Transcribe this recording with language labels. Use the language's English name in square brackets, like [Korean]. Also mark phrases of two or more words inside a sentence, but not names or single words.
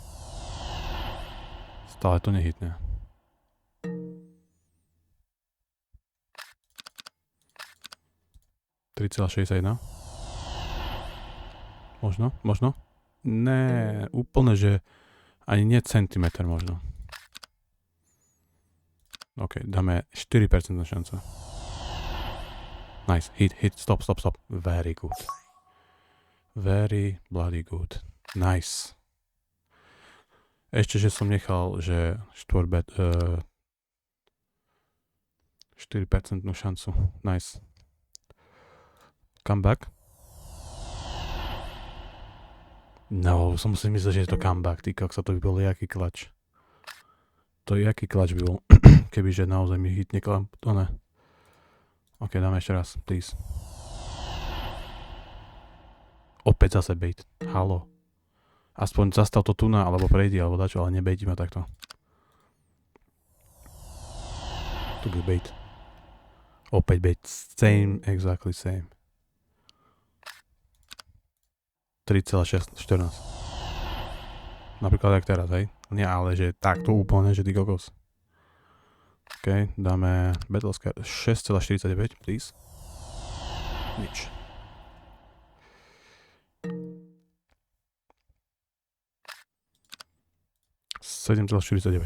[Slovak] Stále to nehitne. $3,61. Možno. Ne, úplne, že ani nie centimeter možno. OK, dáme 4% šanca. [English] Nice, hit, stop. Very good. Very bloody good. Nice. [Slovak] Ešte, že som nechal, že 4% šancu. [English] Nice. Comeback. [Slovak] No, som si myslel, že je to comeback. Ty koksa, to by bol jaký klač. To jaký klač by bol, kebyže naozaj mi hitne klam. To ne. OK, dáme ešte raz, please. Opäť zase bait. Halo. Aspoň zastav to tu na, alebo prejdi, alebo dačo, ale nebejti ma takto. Tu by bait. [English] Opäť bait. Same, exactly same. 3,14. [Slovak] Napríklad jak teraz, hej? Nie, ale že takto úplne, že ty kokos. OK, dáme Battlescar 6,49, please. Nič. $7,49.